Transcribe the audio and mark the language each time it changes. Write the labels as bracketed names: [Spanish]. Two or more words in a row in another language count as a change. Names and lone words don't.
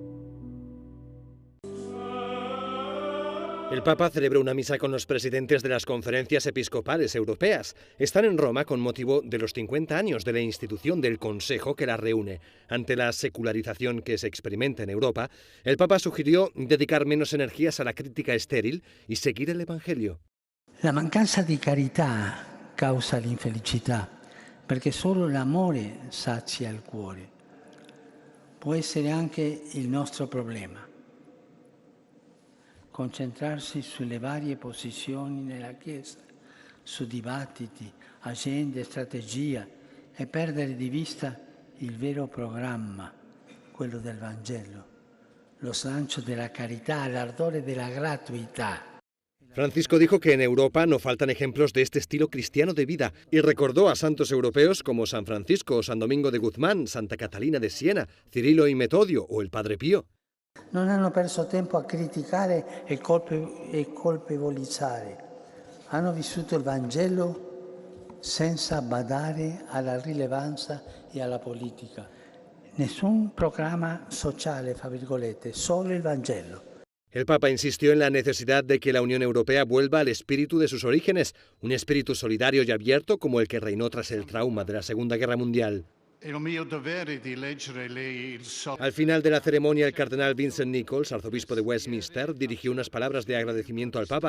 [Spanish] El Papa celebró una misa con los presidentes de las conferencias episcopales europeas. Están en Roma con motivo de los 50 años de la institución del Consejo que las reúne. Ante la secularización que se experimenta en Europa, el Papa sugirió dedicar menos energías a la crítica estéril y seguir el Evangelio. [Italian] La mancanza di carità causa l'infelicità, perché solo l'amore sazia il cuore. Può essere anche il nostro problema. Concentrarsi sulle varie posizioni nella Chiesa, su dibattiti, agende, strategia e perdere di vista il vero programma, quello del Vangelo, lo slancio della carità, l'ardore della gratuità. [Spanish] Francisco dijo que en Europa no faltan ejemplos de este estilo cristiano de vida y recordó a santos europeos como San Francisco, San Domingo de Guzmán, Santa Catalina de Siena, Cirilo y Metodio o el Padre Pío. [Italian] Non hanno perso tempo a criticare e colpevolizzare. Hanno vissuto il Vangelo senza badare alla rilevanza e alla politica. Nessun programma sociale, fra virgolette, solo il Vangelo. [Spanish] El Papa insistió en la necesidad de que la Unión Europea vuelva al espíritu de sus orígenes, un espíritu solidario y abierto como el que reinó tras el trauma de la Segunda Guerra Mundial. Al final de la ceremonia, el cardenal Vincent Nichols, arzobispo de Westminster, dirigió unas palabras de agradecimiento al Papa.